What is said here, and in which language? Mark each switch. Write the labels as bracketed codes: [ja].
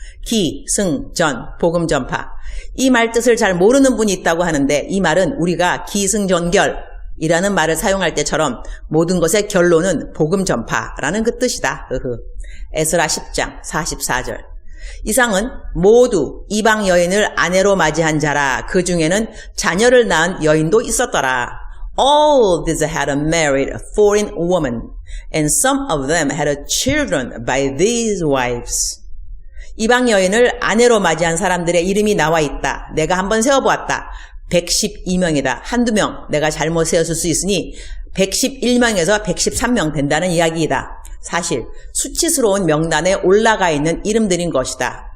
[ko] 기, 승, 전, 복음 전파. 이 말 뜻을 잘 모르는 분이 있다고 하는데 이 말은 우리가 기승전결 이라는 말을 사용할 때처럼 모든 것의 결론은 복음 전파라는 그 뜻이다. 에스라 10장 44절. 이상은 모두 이방 여인을 아내로 맞이한 자라. 그 중에는 자녀를 낳은 여인도 있었더라. [en] All these had married a foreign woman, and some of them had children by these wives. [ko] 이방 여인을 아내로 맞이한 사람들의 이름이 나와 있다. 내가 한번 세어보았다. 112명이다. 한두 명 내가 잘못 세웠을 수 있으니 111명에서 113명 된다는 이야기이다. 사실 수치스러운 명단에 올라가 있는 이름들인 것이다.